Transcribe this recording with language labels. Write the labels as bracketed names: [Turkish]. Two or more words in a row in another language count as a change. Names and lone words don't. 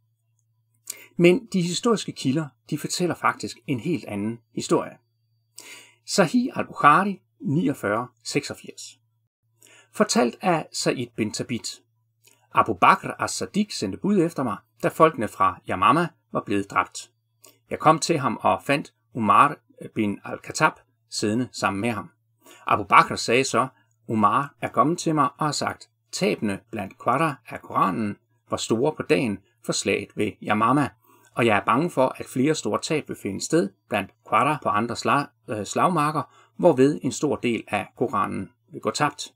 [Danish] Men de historiske kilder, de fortæller faktisk en helt anden historie. Sahih al-Bukhari 49:86. Fortalt af Said bin Thabit. Abu Bakr as-Siddiq sendte bud efter mig, da folkene fra Yamama var blevet dræbt. Jeg kom til ham og fandt Umar bin al-Khattab siddende sammen med ham. Abu Bakr sagde så, Umar er kommet til mig og har sagt, tabene blandt Qurra af Koranen var store på dagen for slaget ved Yamama, og jeg er bange for, at flere store tab vil finde sted blandt Qurra på andre slagmarker, hvorved en stor del af Koranen vil gå tabt.